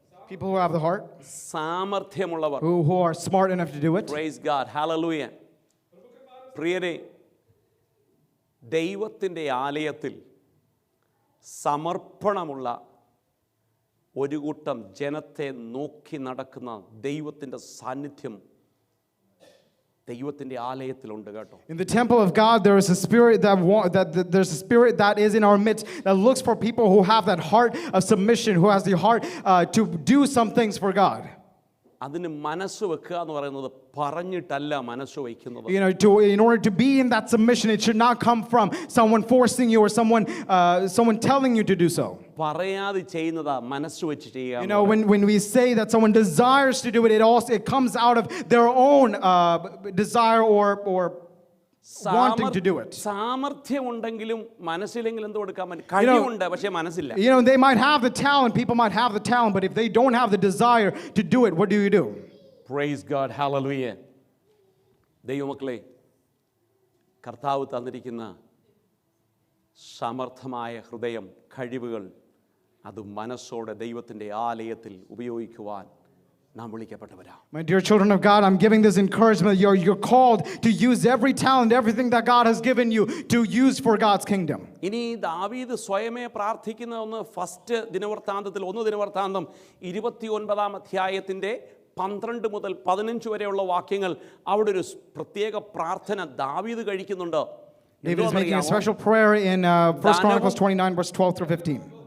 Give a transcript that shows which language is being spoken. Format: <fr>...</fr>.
<en>people who have the heart,</en> <ml>സാമർഥ്യമുള്ളവർ,</ml> <en>who are smart enough to do it. Praise God. Hallelujah.</en> <ml>പ്രിയരെ, ദൈവത്തിൻ്റെ ആലയത്തിൽ സമർപ്പണമുള്ള ഒരു കൂട്ടം ജനത്തെ നോക്കി നടക്കുന്ന ദൈവത്തിൻ്റെ സാന്നിധ്യം ദൈവത്തിൻ്റെ ആലയത്തിലുണ്ട് കേട്ടോ.</ml> <en>In the temple of God, there is a spirit there's a spirit that is in our midst that looks for people who have that heart of submission, who has the heart to do some things for God.</en> <ml>അതിന് മനസ്സ് വെക്കുക എന്ന് പറയുന്നത് പറഞ്ഞിട്ടല്ല മനസ്സ് വയ്ക്കുന്നത്.</ml> <en>In order to be in that submission, it should not come from someone forcing you or someone telling you to do so.</en> <ml>പറയാതെ ചെയ്യുന്നതാ മനസ്സ് വെച്ച് ചെയ്യുക.</ml> <en>When we say that someone desires to do it, it comes out of their own desire or wanting to do it.</en> <ml>സാമർഥ്യമുണ്ടെങ്കിലും മനസ്സിലെങ്കിലും എന്ത് കൊടുക്കാൻ പറ്റും? കഴിവുണ്ട്, പക്ഷേ മനസ്സില്ല.</ml> <en>They might have the talent, people might have the talent, but if they don't have the desire to do it, what do you do? Praise God. Hallelujah.</en> <ml>ദൈവമക്കളെ, കർത്താവ് തന്നിരിക്കുന്ന സമർത്ഥമായ ഹൃദയം, കഴിവുകൾ, അത് മനസ്സോടെ ദൈവത്തിൻ്റെ ആലയത്തിൽ ഉപയോഗിക്കുവാൻ നാം വിളിക്കപ്പെട്ടവരാ.</ml> <en>My dear children of God, I'm giving this encouragement. You're called to use every talent, everything that God has given you to use for God's kingdom.</en> <ml>ഇനി ദാവീദ് സ്വയമേ പ്രാർത്ഥിക്കുന്ന ഒന്ന് ഫസ്റ്റ് ദിനവൃത്താന്തത്തിൽ 1 ദിനവൃത്താന്തം 29 അധ്യായത്തിൻ്റെ 12 മുതൽ 15 വരെയുള്ള വാക്യങ്ങൾ അവിടെ ഒരു പ്രത്യേക പ്രാർത്ഥന ദാവീദ് കഴിക്കുന്നുണ്ട്.</ml> <en>David is making a special prayer in 1 Chronicles 29, verse 12 through 15.</en>